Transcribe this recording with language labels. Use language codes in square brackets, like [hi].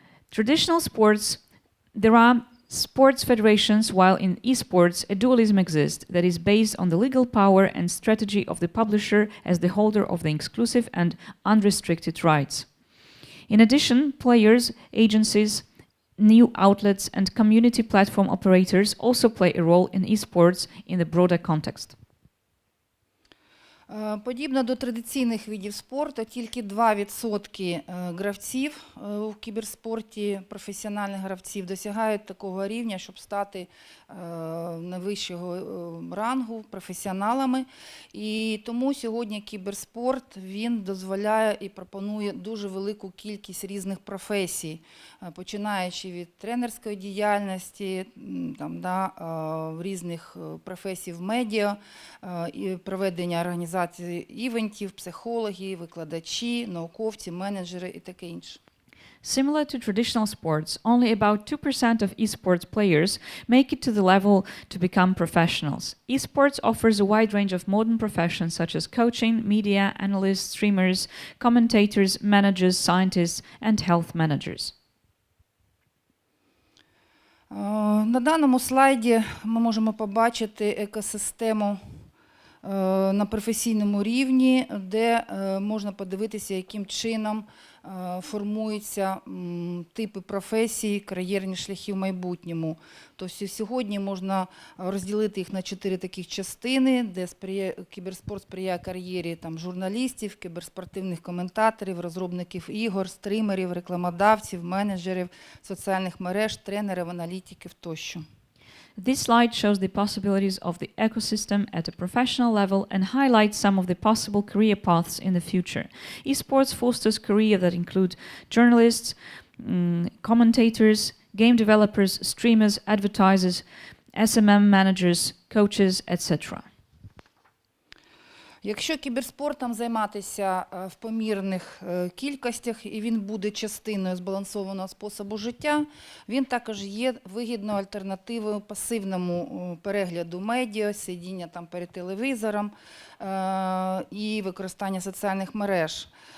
[en] Traditional sports, there are sports federations, while in esports a dualism exists that is based on the legal power and strategy of the publisher as the holder of the exclusive and unrestricted rights. In addition, players, agencies, new outlets and community platform operators also play a role in esports in the broader context. [uk] Подібно до традиційних видів спорту, тільки 2% гравців у кіберспорті, професіональних гравців, досягають такого рівня, щоб стати найвищого рангу професіоналами. І тому сьогодні кіберспорт, він дозволяє і пропонує дуже велику кількість різних професій, починаючи від тренерської діяльності, різних професій в медіа, і проведення організації івентів, психологи, викладачі, науковці, менеджери і таке інше. [en] Similar to traditional sports, only about 2% of esports players make it to the level to become professionals. Esports offers a wide range of modern professions such as coaching, media, analysts, streamers, commentators, managers, scientists, and health managers. [uk] На даному слайді ми можемо побачити екосистему на професійному рівні, де можна подивитися, яким чином формуються типи професій, кар'єрні шляхи в майбутньому. Тобто сьогодні можна розділити їх на 4 таких частини, де кіберспорт сприяє кар'єрі журналістів, кіберспортивних коментаторів, розробників ігор, стримерів, рекламодавців, менеджерів, соціальних мереж, тренерів, аналітиків тощо. [en] This slide shows the possibilities of the ecosystem at a professional level and highlights some of the possible career paths in the future. Esports fosters careers that include journalists, commentators, game developers, streamers, advertisers, SMM managers, coaches, etc. [uk] Якщо кіберспортом займатися в помірних кількостях і він буде частиною збалансованого способу життя, він також є вигідною альтернативою пасивному перегляду медіа, сидіння перед телевізором і використання соціальних мереж.